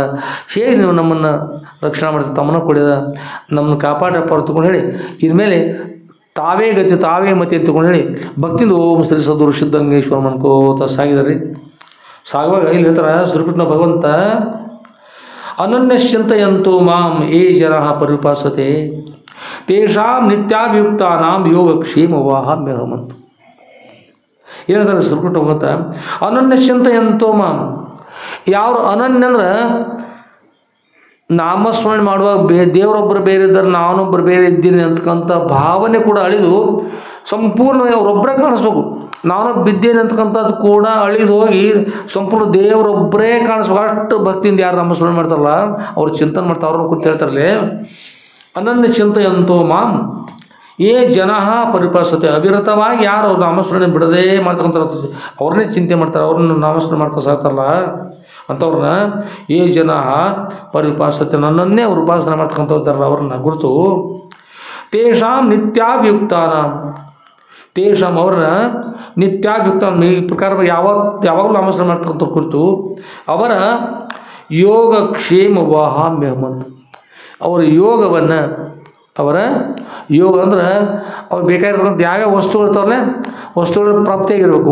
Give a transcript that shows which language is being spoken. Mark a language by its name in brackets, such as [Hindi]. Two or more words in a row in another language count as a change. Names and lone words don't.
[Kannada] ಹೇಗೆ ನೀವು ನಮ್ಮನ್ನು ರಕ್ಷಣೆ ಮಾಡ್ತೀವಿ, ತಮ್ಮನ್ನು ಕೊಡಿದ ನಮ್ಮನ್ನು ಕಾಪಾಡಪ್ಪ ಅಂತಕೊಂಡು ಹೇಳಿ ಇನ್ಮೇಲೆ ತಾವೇ ಗತಿ ತಾವೇ ಮತಿ ಅಂತಕೊಂಡು ಹೇಳಿ ಭಕ್ತಿಯಿಂದ ಓಂ ಶ್ರೀ ಸದ್ಗುರು ಸಿದ್ಧಲಿಂಗೇಶ್ವರ ಅನ್ಕೋತ ಸಾಗಿದಾರೆ. ಸಾಗುವಾಗ ಇಲ್ಲಿ ಹೇಳ್ತಾರೆ ಶ್ರೀಕೃಷ್ಣ ಭಗವಂತ, [Sanskrit] ಅನನ್ಯಶ್ಚಿಂತಯಂತು ಮಾಂ ಯೇ ಜನಃ ಪರಿಪಾಸತೆ ತೇಷಾಂ ನಿತ್ಯಾಭಿಯುಕ್ತಾನಾಂ ಯೋಗಕ್ಷೇಮವಾಹಮ್ಯಹಮಂತ. [Kannada] ಹೇಳ್ತಾರೆ ಶ್ರೀಕೃಷ್ಣ ಭಗವಂತ, [Sanskrit] ಅನನ್ಯಶ್ಚಿಂತಯಂತು ಮಾಂ. [Kannada] ಯಾರು ಅನನ್ಯ ಅಂದ್ರೆ ನಾಮಸ್ಮರಣೆ ಮಾಡುವಾಗ ದೇವರೊಬ್ಬರು ಬೇರೆ ಇದ್ದಾರೆ, ನಾನೊಬ್ಬರು ಬೇರೆ ಇದ್ದೀನಿ ಅಂತಕ್ಕಂಥ ಭಾವನೆ ಕೂಡ ಅಳಿದು ಸಂಪೂರ್ಣವಾಗಿ ಅವರೊಬ್ಬರೇ ಕಾಣಿಸ್ಬೇಕು. ನಾನೊಬ್ಬ ಬಿದ್ದೇನೆ ಅಂತಕ್ಕಂಥದ್ದು ಕೂಡ ಅಳಿದು ಹೋಗಿ ಸಂಪೂರ್ಣ ದೇವರೊಬ್ಬರೇ ಕಾಣಿಸ್ಬೇಕು. ಅಷ್ಟು ಭಕ್ತಿಯಿಂದ ಯಾರು ನಾಮಸ್ಮರಣೆ ಮಾಡ್ತಾರಲ್ಲ ಅವ್ರು ಚಿಂತನೆ ಮಾಡ್ತಾರೆ. ಅವ್ರನ್ನ ಕುರಿತು ಹೇಳ್ತಾರಲ್ಲೇ, [Sanskrit] ಅನನ್ಯ ಚಿಂತೆಯಂತೋ ಮಾಂ ಯೇ ಜನಃ ಪರಿಪಾಸತೆ. [Kannada] ಅವಿರತವಾಗಿ ಯಾರು ಅವ್ರು ನಾಮಸ್ಮರಣೆ ಬಿಡದೇ ಮಾಡ್ತಕ್ಕಂಥ ಅವ್ರನ್ನೇ ಚಿಂತೆ ಮಾಡ್ತಾರೆ, ಅವ್ರನ್ನ ನಾಮಸ್ಮರಣೆ ಮಾಡ್ತಾ ಸಾಕ್ತಾರಲ್ಲ ಅಂಥವ್ರನ್ನ [Sanskrit] ಯೇ ಜನಃ ಪರಿಪಾಸತೆ, [Kannada] ನನ್ನನ್ನೇ ಅವ್ರು ಉಪಾಸನೆ ಮಾಡ್ತಕ್ಕಂಥವ್ರಲ್ಲ ಅವ್ರನ್ನ ಗುರುತು [Sanskrit] ತೇಷಾಂ ನಿತ್ಯಾಭಿಯುಕ್ತಾನಾಂ ತೇಷಾಂ [Kannada] ಅವರ ನಿತ್ಯಾಭಿಯುಕ್ತ ಈ ಪ್ರಕಾರ ಯಾವಾಗಲೂ ನಾಮಸ್ಮರಣೆ ಮಾಡ್ತಕ್ಕಂಥ ಕುರಿತು ಅವರ [Sanskrit] ಯೋಗಕ್ಷೇಮ ವಾಹಾಮ್ಯಹಮಂತ [Kannada] ಅವರ ಯೋಗವನ್ನು ಅವರ ಯೋಗ ಅಂದ್ರೆ ಅವ್ರು ಬೇಕಾಗಿರ್ತಕ್ಕಂಥ ಯಾವ್ಯಾವ ವಸ್ತುಗಳು ಇರ್ತಾವಲ್ಲ ವಸ್ತುಗಳ ಪ್ರಾಪ್ತಿಯಾಗಿರ್ಬೇಕು.